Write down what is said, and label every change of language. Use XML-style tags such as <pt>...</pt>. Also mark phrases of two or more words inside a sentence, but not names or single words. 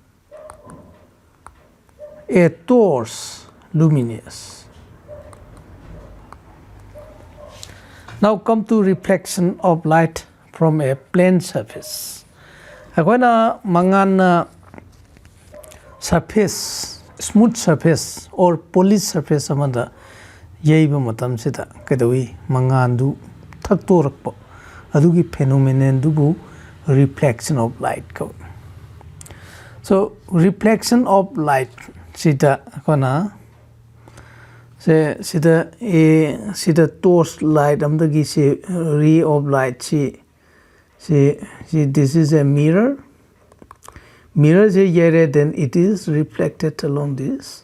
<en>A torch luminous. Now come to reflection of light from a plane surface.</en> <mni>Akoina mangan</mni> <en>surface, smooth surface or polished surface</en> <mni>amada yaiba matam sida kedawi mangandu thaktorakpa adugi phenomenon dubu</mni> <en>reflection of light</en> <mni>ko.</mni> <en>So reflection of light</en> <mni>sida kona se sida</mni> <en>torch light</en> <mni>amdagi se</mni> <en>ray of light see this is a mirror is here, then it is reflected along this.</en>